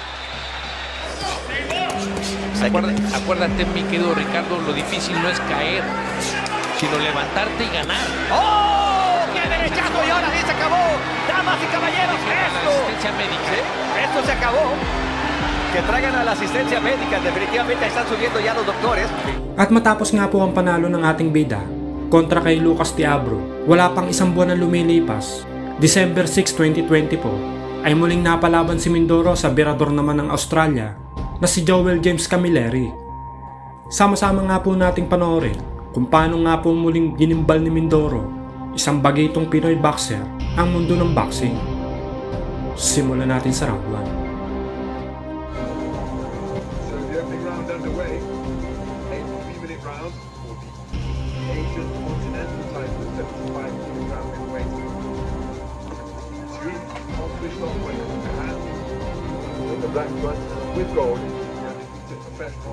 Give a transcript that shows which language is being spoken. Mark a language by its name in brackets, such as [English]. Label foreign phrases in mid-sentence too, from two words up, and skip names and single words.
[Spanish] Acuérdate, mi querido Ricardo, lo difícil no es caer, sino levantarte y ganar. ¡Oh! ¡Qué derechazo! Y ahora sí se acabó. Damas y caballeros, esto. Asistencia médica. ¿Sí? Esto se acabó. Que traigan a la asistencia médica. Definitivamente están subiendo ya los doctores. [Filipino] At matapos nga po ang panalo ng ating bida kontra kay Lucas de Abro, wala pang isang buwan na lumilipas, December 6, 2024, ay muling napalaban si Mindoro sa birador naman ng Australia na si Joel James Camilleri. Sama-sama nga po nating panoorin kung paano nga po muling ginimbal ni Mindoro, isang bagitong Pinoy boxer, ang mundo ng boxing. Simulan natin sa round 1. [English] So the opening round underway. 8 3-minute round for the Asian Continental title, 75 kilogram weight. Two accomplished operators in the hand, in the black front with gold, and it's professional.